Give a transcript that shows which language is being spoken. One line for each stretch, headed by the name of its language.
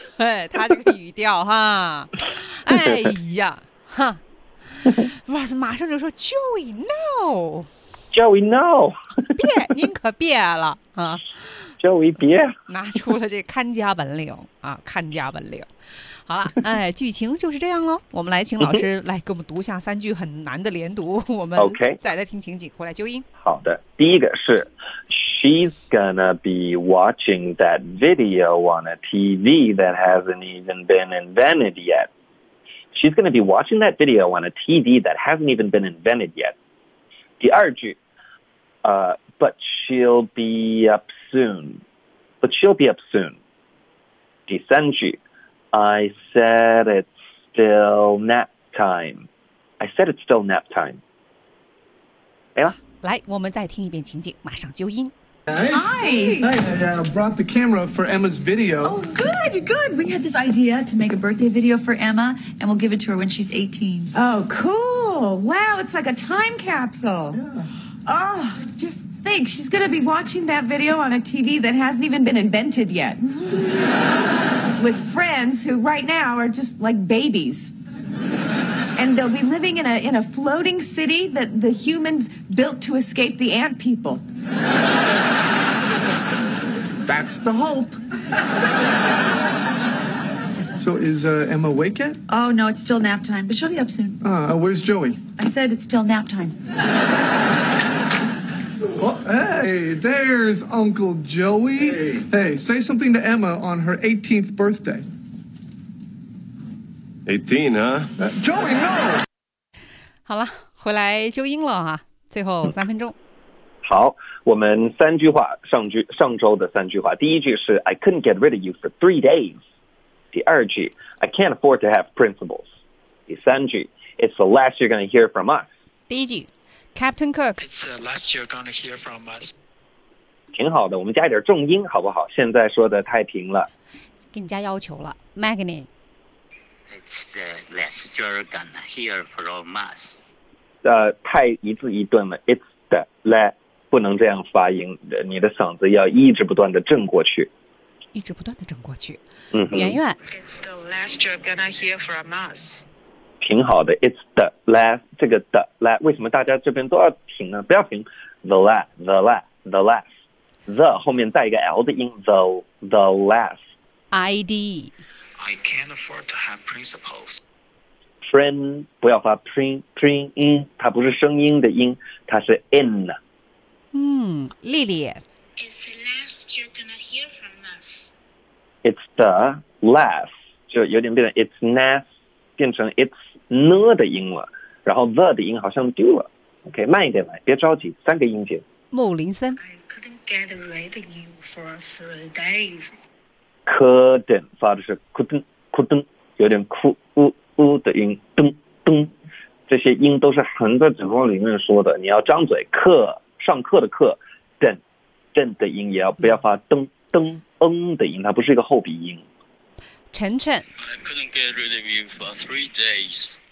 Chinese: 哎，他这个语调哈，哎呀，哈，Ross 马上就说
English: Joey no，
Chinese: 别，您可别了啊。叫我一别，拿出了这看家本领啊，看家本领。好了，哎，剧情就是这样喽。我们来请老师来给我们读下三句很难的连读，我们
English: OK，
Chinese: 再来听情景，回来纠音。好的，第一个是
English: She's gonna be watching that video on a TV that hasn't even been invented yet. She's gonna be watching that video on a TV that hasn't even been invented yet.
Chinese: 第二句，
English: But she'll be up soon. But she'll be up soon.
Chinese: 第三句
English: I said it's still nap time. I said it's still nap time.
Chinese: 没了。来，我们再听一遍情景，马上纠音。
English: Hi. I brought the camera for Emma's video. Oh, good, good. We had this idea to make a birthday video for Emma, and we'll give it to her when she's 18. Oh, cool. Wow, it's like a time capsule. Yeah. Oh, just... Think she's going to be watching that video on a TV that hasn't even been invented yet. With friends who right now are just like babies. And they'll be living in a floating city that the humans built to escape the ant people. That's the hope. So is Emma awake yet? Oh, no, it's still nap time. But she'll be up soon. Where's Joey? I said it's still nap time. Oh, hey, there's Uncle Joey. Hey. Hey, say something to Emma on her 18th birthday. 18, huh? Joey, no!
Chinese: 好了，回来纠音了啊，最后三分钟。好，我们三句话，上周的三句话。第一句是
English: I couldn't get rid of you for 3 days.
Chinese: 第二句
English: I can't afford to have principles. 第三句 It's the last you're going to hear from us.
Chinese: 第一句Captain Kirk.
English: It's the last you're going to hear from us.
Chinese: 挺好的，我们加一点重音好不好？现在说的太平了。给你加要求了 ，Magnin.
English: It's the last you're going to hear from us.
Chinese: 太一字一顿了。
English: It's the last，
Chinese: 不能这样发音，你的嗓子要一直不断的震过去。一直不断的震过去。嗯。圆圆。
English: It's the last you're going to hear from us.
Chinese: 挺好的 ，
English: It's the last，
Chinese: 这个
English: the last，
Chinese: 为什么大家这边都要停呢？不要停 ，
English: the last， the last， the last，
Chinese: the 后面带一个 L 的音 ，the last。
English: ID。 I can't afford to have principles.
Chinese: Prin 不要发 prin 音，它不是声音的音，它是 in。嗯，丽丽。
English: It's the last you're gonna hear from us. It's the last，
Chinese: 就有点变成
English: It's last。
Chinese: 变成 it's 呢的音了，然后 the 的音好像丢了。 OK， 慢一点来，别着急，三个音节。木林森。
English: I couldn't get rid of you for 3 days.
Chinese: Couldn't 发的是 couldn't， 有点哭呜呜的音，噔噔，这些音都是横在嘴巴里面说的，你要张嘴。课上课的课 ，den den 的音也要不要发噔噔嗯的音，它不是一个后鼻音。晨晨。
English: I couldn't get rid of you for 3 days.